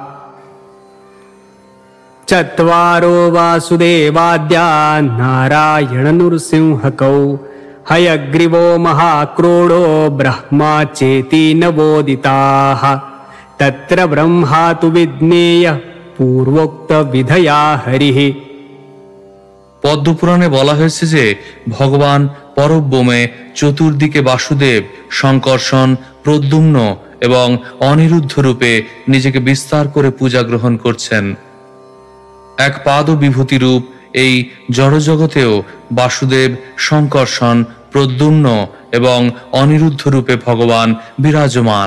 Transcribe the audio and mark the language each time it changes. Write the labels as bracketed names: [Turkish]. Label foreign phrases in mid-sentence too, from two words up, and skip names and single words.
[Sanskrit] चत्वारो वासुदेवाद्या नारायणनृसिंहकौ हयग्रीवो महाक्रोडो ब्रह्मा चेति नवोदिताः तत्र ब्रह्मा तु विज्ञेयः पूर्वोक्तविधया हरिः। [Bangla] পদ্মপুরাণে বলা হয়েছে যে ভগবান পরব্যোমে চতুর্দিকে বাসুদেব, শঙ্কর্ষণ, প্রদ্যুম্ন এবং অনিরুদ্ধ রূপে নিজেকে বিস্তার করে পূজা গ্রহণ করছেন। এক পাদ বিভূতি রূপ এই জড়জগতেও বাসুদেব, শঙ্কর্ষণ, প্রদ্যুম্ন এবং অনিরুদ্ধ রূপে ভগবান বিরাজমান।